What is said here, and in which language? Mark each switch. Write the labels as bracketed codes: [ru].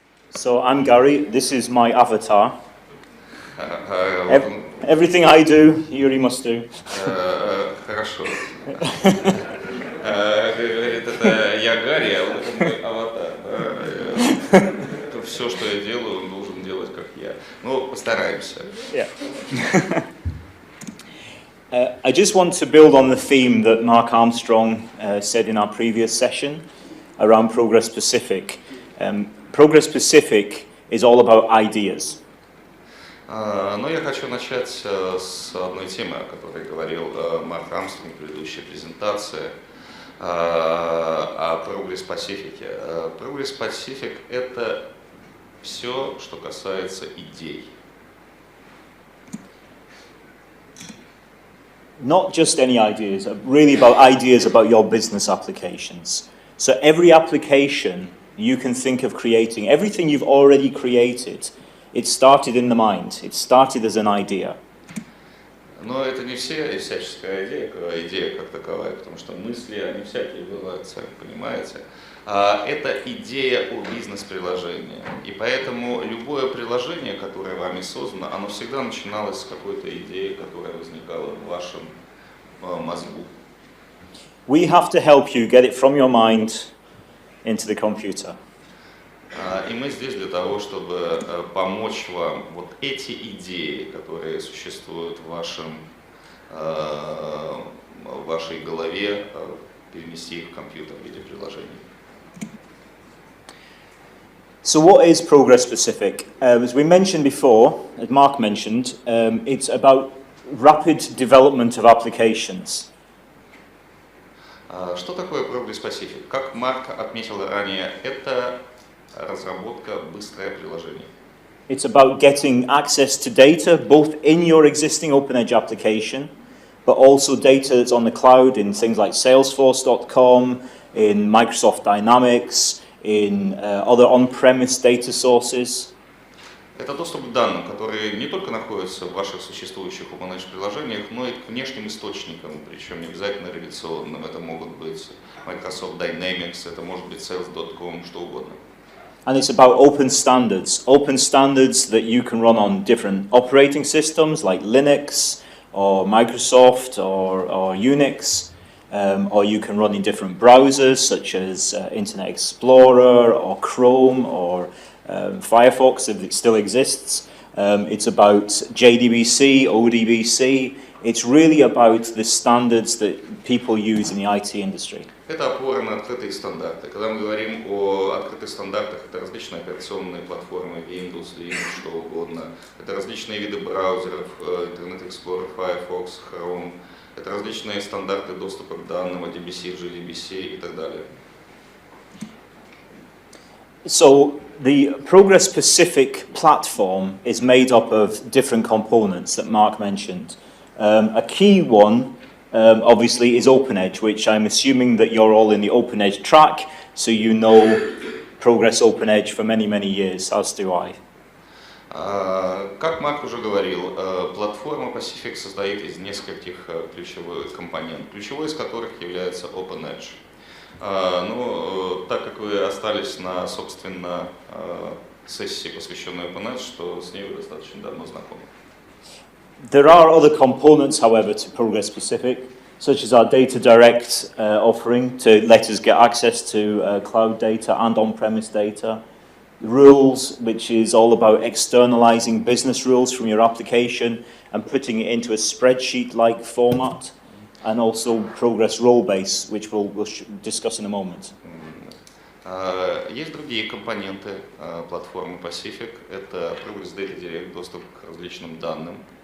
[en] So I'm Garry, this is my avatar. Everything I do, Yuri must do. [ru] Хорошо. Говорит, это я Гарри, а вот это мой аватар. Все, что я делаю, он должен делать, как я. Ну, постараемся. [en] Yeah. I just want to build on the theme that Mark Armstrong said in our previous session around Progress Pacific. Progress Pacific is all about ideas. [ru] Но я хочу начать с одной темы, о которой говорил Марк Армстронг в предыдущей презентации, о Progress Pacific. Progress Pacific — это все, что касается идей. [en] Not just any ideas, really about ideas about your business applications. So every application you can think of creating, everything you've already created, it started in the mind, it started as an idea. [ru] Но это не всяческая идея как таковая, потому что мысли, они всякие бывают, сами понимаете. Это идея о бизнес-приложении. И поэтому любое приложение, которое вами создано, оно всегда начиналось с какой-то идеи, которая возникала в вашем мозгу. [en] We have to help you get it from your mind into the computer. [ru] И мы здесь для того, чтобы помочь вам вот эти идеи, которые существуют в вашей голове, перенести их в компьютер в виде приложений. [en] So what is Progress Pacific? As we mentioned before, as Mark mentioned, it's about rapid development of applications. [ru] Что такое Progress Pacific? Как Марк отметил ранее, это разработка быстрое приложение. [en] It's about getting access to data both in your existing OpenEdge application, but also data that's on the cloud in things like Salesforce.com, in Microsoft Dynamics, in other on-premise data sources. [ru] Это доступ к данным, которые не только находятся в ваших существующих OpenEdge приложениях, но и к внешним источникам, причем не обязательно реляционным. Это могут быть Microsoft Dynamics, это может быть Sales.com, что угодно. [en] And it's about open standards that you can run on different operating systems like Linux or Microsoft or Unix, or you can run in different browsers such as Internet Explorer or Chrome or Firefox if it still exists. It's about JDBC, ODBC. It's really about the standards that people use in the IT industry. [ru] Это опора на открытые стандарты. Когда мы говорим о открытых стандартах, это различные операционные платформы, Windows, Linux, что угодно. Это различные виды браузеров, Internet Explorer, Firefox, Chrome. Это различные стандарты доступа к данным, DBC, JDBC и так далее. [en] So the Progress Pacific platform is made up of different components that Mark mentioned. A key one, obviously, is OpenEdge, which I'm assuming that you're all in the OpenEdge track, so you know Progress OpenEdge for many, many years, as do I. [ru] Как Марк уже говорил, платформа Pacific состоит из нескольких ключевых компонентов, ключевой из которых является OpenEdge. Но так как вы остались на, собственно, сессии, посвященной OpenEdge, что с ней вы достаточно давно знакомы. [en] There are other components, however, to Progress Pacific, such as our DataDirect offering to let us get access to cloud data and on-premise data. Rules, which is all about externalizing business rules from your application and putting it into a spreadsheet-like format. And also Progress Rollbase, which we'll discuss in a moment. [ru] Есть другие компоненты платформы Pacific. Это Progress DataDirect, доступ к различным данным.